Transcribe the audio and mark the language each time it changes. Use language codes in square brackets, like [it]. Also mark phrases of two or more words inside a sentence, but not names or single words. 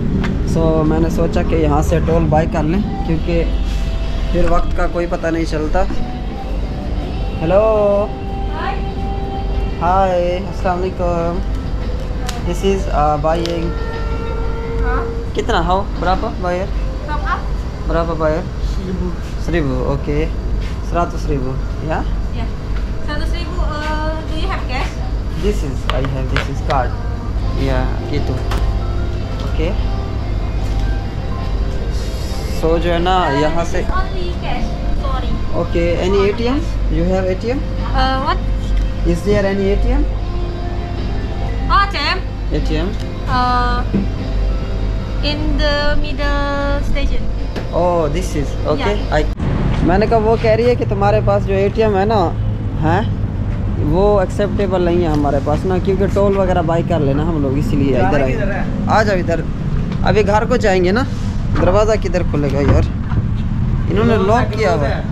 [hi] सो मैंने सोचा कि यहाँ से [en] toll buy [hi] कर लें, क्योंकि फिर वक्त का कोई पता नहीं चलता। [en] hello hi [ar] السلام عليكم, [en] this is buying. [id] कितना हाउ berapa bayar? Berapa bayar? 1000. Oke. 100.000 ya? Ya. 100.000. [en] Do you have cash? This is I have, this is card. [id] Ya, gitu. Oke. [hi] So जो है ना यहाँ से [en] Only cash. Sorry. ओके, any ATM? You have ATM? What? Is there any ATM? Oh, ATM. ATM? In the middle station. oh this is okay. Yeah. [hi] आई मैंने कहा वो कह रही है कि तुम्हारे पास जो एटीएम है ना, है वो एक्सेप्टेबल नहीं है हमारे पास ना, क्योंकि टोल वगैरह बाई कर लेना हम लोग, इसीलिए इधर आए। आ जाओ इधर, अभी घर को जाएंगे ना। दरवाज़ा किधर खुलेगा यार, इन्होंने लॉक किया हुआ है।